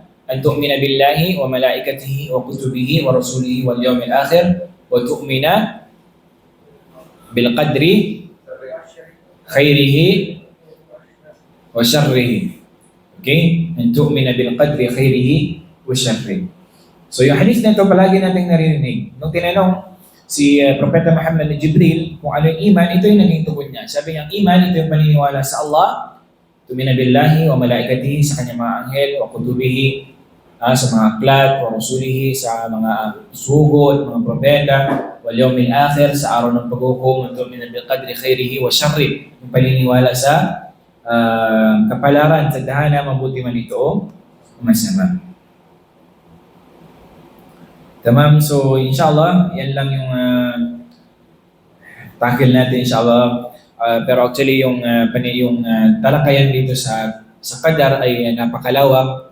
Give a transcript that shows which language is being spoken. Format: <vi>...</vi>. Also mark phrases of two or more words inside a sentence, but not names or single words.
<ar>أن تؤمن بالله وملائكته وكتبه ورسله واليوم الآخر وتؤمن بالقدر خيره وشره. Okay? أن تؤمن بالقدر خيره وشره.</ar> <tl>So yung hadith na ito palagi nating naririnig. Nung tinanong si Propeta Muhammad ni Jibril kung ano yung iman, ito yung naging tugon niya. Sabi niya, iman, ito yung paniniwala sa Allah,</tl> <ar>تؤمن بالله وملائكته,</ar> <tl>sa kanyang mga anghel,</tl> <ar>وكتبه,</ar> <tl>sa mga aklat,</tl> <ar>ورسله,</ar> <tl>sa mga sugod, mga propeta,</tl> <ar>واليوم الآخر,</ar> <tl>sa araw ng paghukom,</tl> <ar>تؤمن بالقدر خيره وشر,</ar> <tl>yung paniniwala sa kapalaran, sa dahana, mabuti man ito o masama. Tamam, so inshallah, yan lang yung tackle natin inshallah. Pero actually yung talakayan dito sa qadar ay napakalawak.</tl>